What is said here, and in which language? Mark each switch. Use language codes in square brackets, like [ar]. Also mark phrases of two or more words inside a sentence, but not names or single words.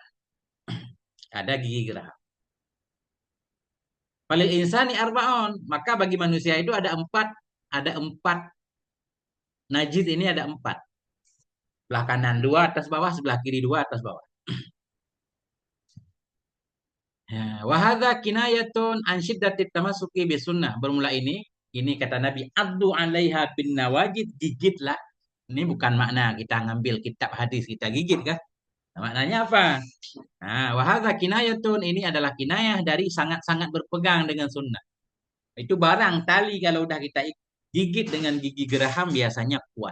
[id] Ada gigi geraham. [ar] فللإنسان أربعون. [id] Maka bagi manusia itu ada empat. Najis ini ada empat. Sebelah kanan dua, atas bawah, sebelah kiri dua, atas bawah. Ya, [ar] وهذا كناية عن شدة التمسك بالسنة. [id] Bermula ini kata Nabi, [ar] عضوا عليها بالنواجذ, [id] gigitlah. Ini bukan makna kita ngambil kitab hadis kita gigit kan? Maknanya apa? Nah, [ar] وهذا كناية [id] ini adalah kinayah dari sangat-sangat berpegang dengan sunnah. Itu barang tali kalau udah kita gigit dengan gigi geraham biasanya kuat.